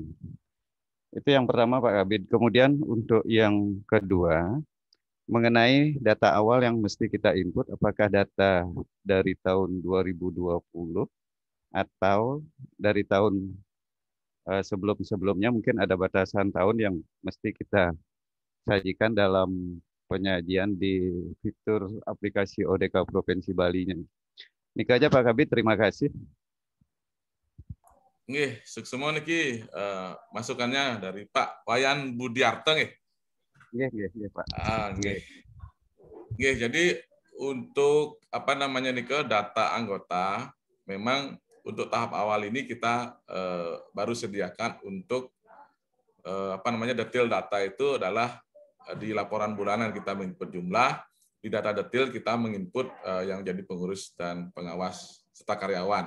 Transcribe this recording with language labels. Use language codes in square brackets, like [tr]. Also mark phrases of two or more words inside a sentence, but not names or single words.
[id] Itu yang pertama Pak Kabid. Kemudian untuk yang kedua, mengenai data awal yang mesti kita input, apakah data dari tahun 2020 atau dari tahun sebelum-sebelumnya, mungkin ada batasan tahun yang mesti kita sajikan dalam penyajian di fitur aplikasi ODK Provinsi Bali-nya. Nika aja Pak Kabid, terima kasih. Nggih, semua niki masukannya dari Pak Wayan Budiarto nggih. Iya, Pak. Nggih, jadi untuk data anggota memang untuk tahap awal ini kita baru sediakan untuk detail data itu adalah di laporan bulanan kita menginput jumlah, di data detail kita menginput yang jadi pengurus dan pengawas serta karyawan.